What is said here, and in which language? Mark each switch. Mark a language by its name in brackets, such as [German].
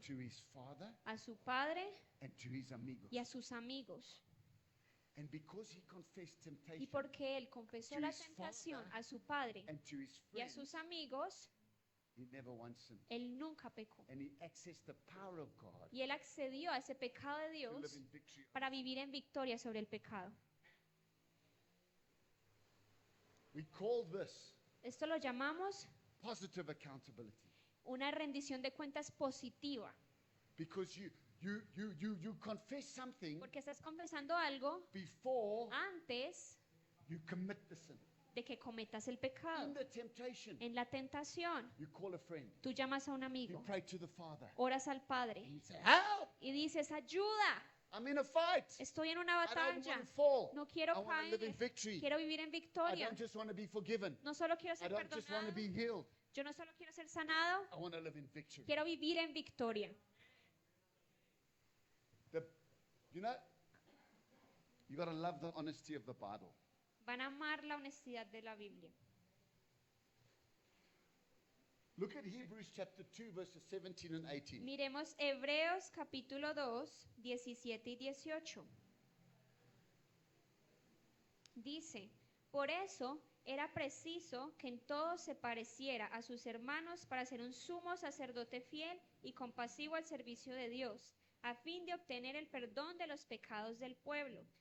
[English] to his father [Spanish] a su padre [English] and to his amigos. [Spanish] y a sus amigos. [English] And because he confessed [Spanish] Y [English] temptation [Spanish] porque él confesó [English] to [Spanish] la [English] his [Spanish] tentación [English] father [Spanish] a su padre [English] and to his [Spanish] y a [English] friends, [Spanish] sus amigos, [English] he never once sinned. [Spanish] él nunca pecó. [English] And he accessed the power of God [Spanish] Y él accedió a ese pecado de [English] to live [Spanish] Dios [English] in victory. [Spanish] para vivir en victoria sobre el pecado. [English] We call this [Spanish] Esto lo llamamos [English] positive accountability [Spanish] una rendición de cuentas positiva, [English] because you confess something [Spanish] porque estás confesando algo [English] before [Spanish] antes [English] you commit the sin. [Spanish] de que cometas el [English] In [Spanish] pecado. [English] the temptation, [Spanish] En la tentación, [English] you call a friend, [Spanish] tú llamas a un [English] you [Spanish] amigo, [English] pray to the Father, [Spanish] oras al Padre [English] and you say, "Help! [Spanish] y dices, ayuda, [English] I'm in a fight. [Spanish] estoy en una [English] I don't [Spanish] batalla, [English] want to fall. [Spanish] no [English] I [Spanish] quiero [English] want to live in [Spanish] caer, [English] victory. [Spanish] quiero vivir en [English] I [Spanish] victoria, [English] don't just want to be forgiven. [Spanish] no solo quiero [English] I [Spanish] ser [English] don't just want to be [Spanish] perdonado, [English] healed. [Spanish] yo no solo quiero ser sanado, [English] I want to live in victory." [Spanish] quiero vivir en victoria. [English] You know, you got to love the honesty of the Bible. [Spanish] Van a amar la honestidad de la Biblia. [English] Look at Hebrews chapter 2, verses 17 and 18. [Spanish] Miremos Hebreos capítulo 2, 17 y 18. Dice, por eso era preciso que en todo se pareciera a sus hermanos para ser un sumo sacerdote fiel y compasivo al servicio de Dios, a fin de obtener el perdón de los pecados del pueblo.